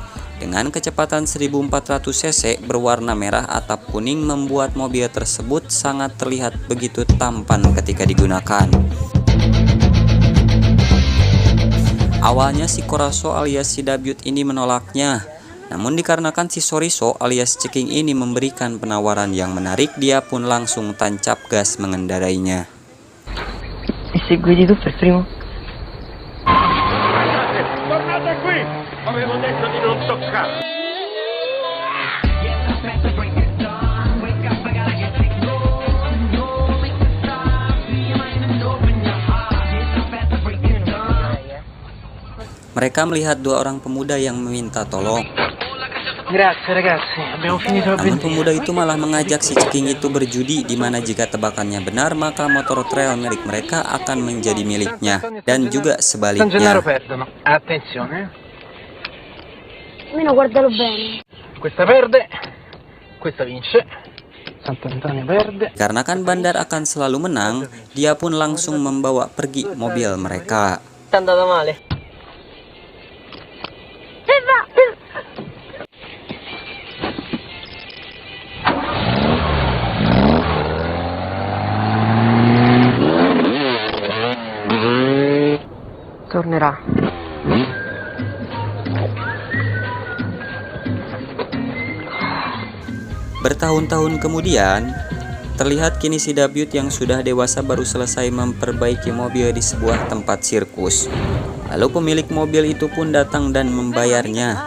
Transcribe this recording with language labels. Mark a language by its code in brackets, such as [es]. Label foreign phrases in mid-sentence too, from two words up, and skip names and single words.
[id] Dengan kecepatan 1400 cc berwarna merah atap kuning membuat mobil tersebut sangat terlihat begitu tampan ketika digunakan. Awalnya si Koraso alias si Dabyut ini menolaknya. Namun dikarenakan si Soriso alias Ceking ini memberikan penawaran yang menarik, dia pun langsung tancap gas mengendarainya. [it] Segui tu per primo. Tornate qui! Avevo detto di non toccare! [id] Mereka melihat dua orang pemuda yang meminta tolong. [it] Grazie ragazzi, abbiamo finito la [id] Namun [it] benzina. [id] pemuda itu malah mengajak si Ceking itu berjudi, di mana jika tebakannya benar maka motor trail milik mereka akan menjadi miliknya, dan juga [it] San [id] sebaliknya. [it] Gennaro perdono. Attenzione. Almeno guardalo bene. Questa perde, questa vince. Sant'Antonio perde. [id] Karena kan Bandar akan selalu menang, dia pun langsung membawa pergi mobil mereka. [it] È andata male. Tornerà. [id] Bertahun-tahun kemudian, terlihat kini si Dabyut yang sudah dewasa baru selesai memperbaiki mobil di sebuah tempat sirkus. Lalu pemilik mobil itu pun datang dan membayarnya.